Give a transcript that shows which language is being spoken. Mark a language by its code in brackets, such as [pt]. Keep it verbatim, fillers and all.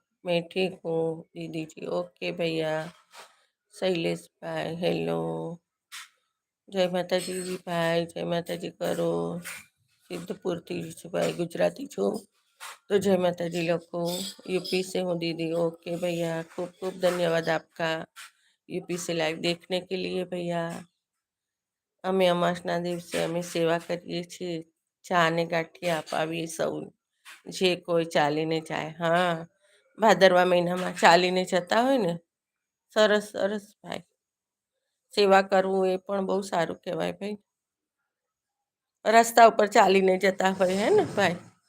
[hi] मैं ठीक हूँ दीदी जी, ओके भैया। [gu] शैलेश भाई हेलो, જય માતાજી ભાઈ, જય માતાજી કરો. સિદ્ધપુરથી છું ભાઈ, ગુજરાતી છું તો જય માતાજી લખો। [hi] यूपी से हूँ दीदी, ओके भैया, खूब खूब धन्यवाद आपका यूपी से लाइव देखने के लिए भैया। [gu] અમે અમાસના દિવસે અમે સેવા કરીએ છીએ, ચા ને ગાંઠિયા અપાવીએ સૌ, જે કોઈ ચાલીને જાય। હા, ભાદરવા મહિનામાં ચાલીને જતા હોય ને, સરસ સરસ ભાઈ, સેવા કરવું એ પણ બહુ સારું કહેવાય ભાઈ, રસ્તા ઉપર ચાલીને જતા હોય હે ને ભાઈ।